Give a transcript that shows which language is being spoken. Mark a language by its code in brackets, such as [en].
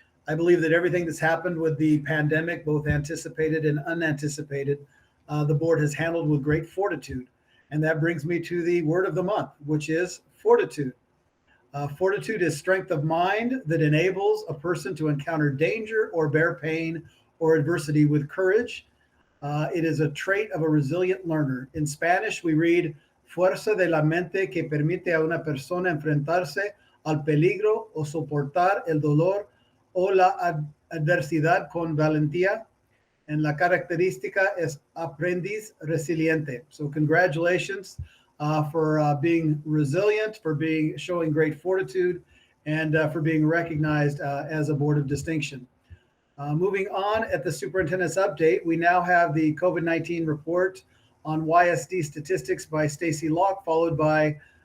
[en] I believe that everything that's happened with the pandemic, both anticipated and unanticipated, the board has handled with great fortitude. And that brings me to the word of the month, which is fortitude. Fortitude is strength of mind that enables a person to encounter danger or bear pain or adversity with courage. It is a trait of a resilient learner. In Spanish, we read, [es] fuerza de la mente que permite a una persona enfrentarse al peligro o soportar el dolor o la adversidad con valentía. And la característica es aprendiz resiliente. [en] So congratulations for being resilient, for showing great fortitude, and for being recognized as a board of distinction. Moving on, at the superintendent's update, we now have the COVID-19 report on YSD statistics by Stacy Locke, followed by